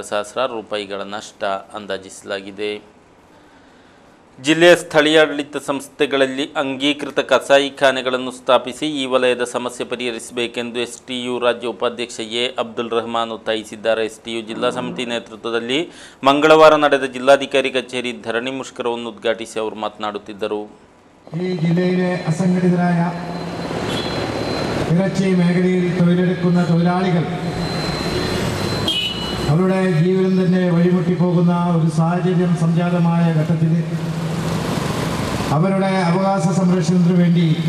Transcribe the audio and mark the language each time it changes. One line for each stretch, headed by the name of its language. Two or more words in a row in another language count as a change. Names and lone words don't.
Kannada: ಸಹಸ್ರಾರು ರೂಪಾಯಿಗಳ ನಷ್ಟ ಅಂದಾಜಿಸಲಾಗಿದೆ. ಜಿಲ್ಲೆಯ ಸ್ಥಳೀಯಾಡಳಿತ ಸಂಸ್ಥೆಗಳಲ್ಲಿ ಅಂಗೀಕೃತ ಕಸಾಯಿಖಾನೆಗಳನ್ನು ಸ್ಥಾಪಿಸಿ ಈ ವಲಯದ ಸಮಸ್ಯೆ ಪರಿಹರಿಸಬೇಕೆಂದು STU ರಾಜ್ಯ ಉಪಾಧ್ಯಕ್ಷ A ಅಬ್ದುಲ್ ರಹಮಾನ್ ಒತ್ತಾಯಿಸಿದ್ದಾರೆ. STU ಜಿಲ್ಲಾ ಸಮಿತಿ ನೇತೃತ್ವದಲ್ಲಿ ಮಂಗಳವಾರ ನಡೆದ ಜಿಲ್ಲಾಧಿಕಾರಿ ಕಚೇರಿ ಧರಣಿ ಮುಷ್ಕರವನ್ನು ಉದ್ಘಾಟಿಸಿ ಅವರು ಮಾತನಾಡುತ್ತಿದ್ದರು.
Malayalam: ഈ ജില്ലയിലെ അസംഘടിതരായ ഇറച്ചി മേഖലയിൽ തൊഴിലെടുക്കുന്ന തൊഴിലാളികൾ അവരുടെ ജീവിതം തന്നെ വഴിമുട്ടിപ്പോകുന്ന ഒരു സാഹചര്യം സംജാതമായ ഘട്ടത്തിൽ അവരുടെ അവകാശ സംരക്ഷണത്തിന് വേണ്ടി